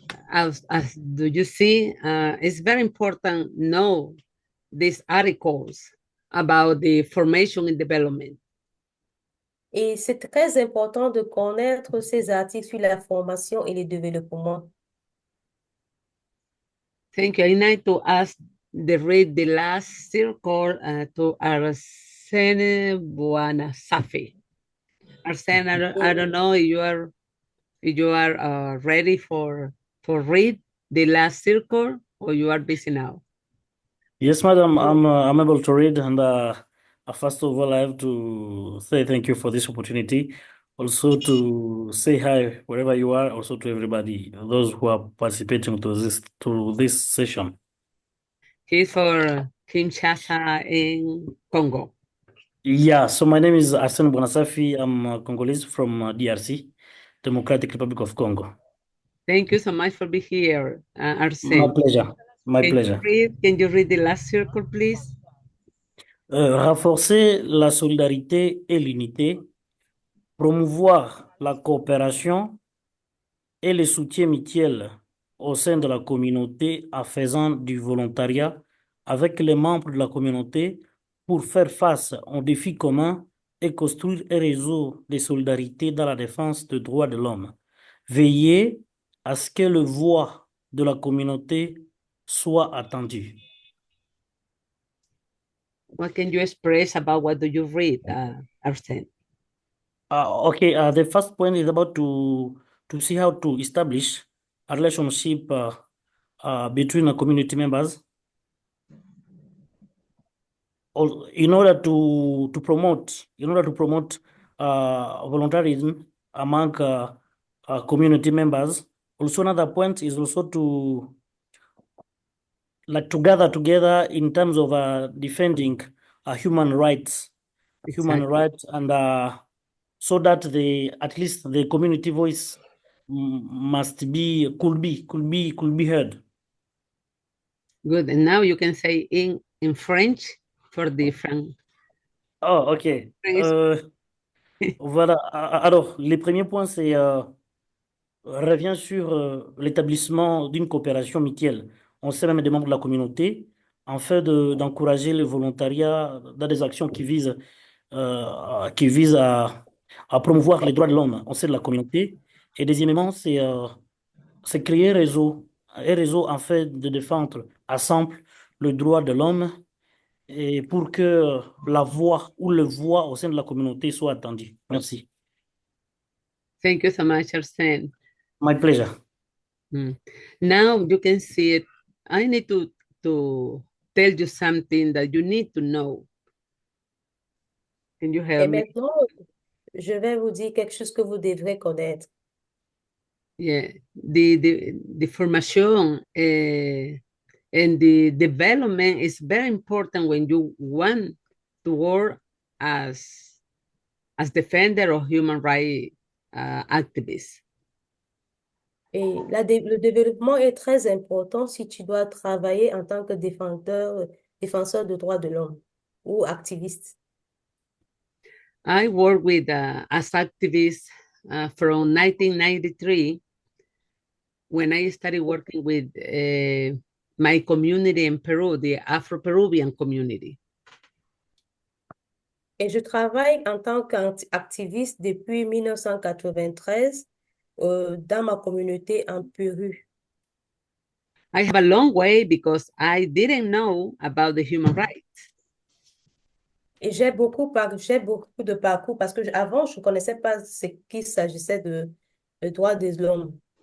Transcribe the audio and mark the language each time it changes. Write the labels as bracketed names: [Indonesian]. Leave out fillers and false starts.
[English] As do you see, it's very important to know these articles about the formation and development. [French] Et c'est très important de connaître ces articles sur la formation et le développement. [English] Thank you. I need to read the last circle to Arsene Buanasafi. Arsene, I don't know if you are ready for read the last circle or you are busy now. Yes, madam, I'm able to read, and first of all, I have to say thank you for this opportunity. Also to say hi wherever you are, also to everybody, those who are participating to this session. He's for Kinshasa in Congo. Yeah, so my name is Arsene Bonasafi. I'm a Congolese from DRC, Democratic Republic of Congo. Thank you so much for being here, My Arsene. pleasure. My Can pleasure. can you read the last circle, please? [French] Renforcer la solidarité et l'unité, promouvoir la coopération et le soutien mutuel au sein de la communauté en faisant du volontariat avec les membres de la communauté pour faire face aux défis communs et construire un réseau de solidarité dans la défense des droits de l'homme. Veiller à ce que la voix de la communauté soit entendue. [English] What can you express about what do you read, Arsene? Okay, the first point is about to see how to establish a relationship between the community members in order to promote voluntarism among community members. Also, another point is also to gather together in terms of defending human rights, and so that at least the community voice could be heard. Good. And now you can say in French for different. [French] Oh, ok. Voilà. Alors, les premiers points, c'est revient sur l'établissement d'une coopération mutuelle. On sait même des membres de la communauté, afin d'encourager le volontariat dans des actions qui visent à promouvoir les droits de l'homme au sein de la communauté. Et deuxièmement, c'est créer un réseau afin de défendre ensemble le droit de l'homme et pour que la voix ou le voix au sein de la communauté soit entendue. Merci. [English] Thank you so much, Arsene. My pleasure. Now you can see it. I need to tell you something that you need to know. Can you help [French] Et [English] me? [French] maintenant, je vais vous dire quelque chose que vous devrez connaître. [English] Yeah, the formation and the development is very important when you want to work as defender of human rights activists. [French] Et le développement est très important si tu dois travailler en tant que défenseur de droits de l'homme ou activiste. [English] I work with as activist from 1993 when I started working with my community in Peru, the Afro-Peruvian community. [French] Et je travaille en tant qu'activiste depuis 1993 dans ma communauté en Pérou. [English] I have a long way because I didn't know about the human rights. [French] Et j'ai beaucoup de parcours parce que avant, je ne connaissais pas ce qu'il s'agissait de droits de l'homme.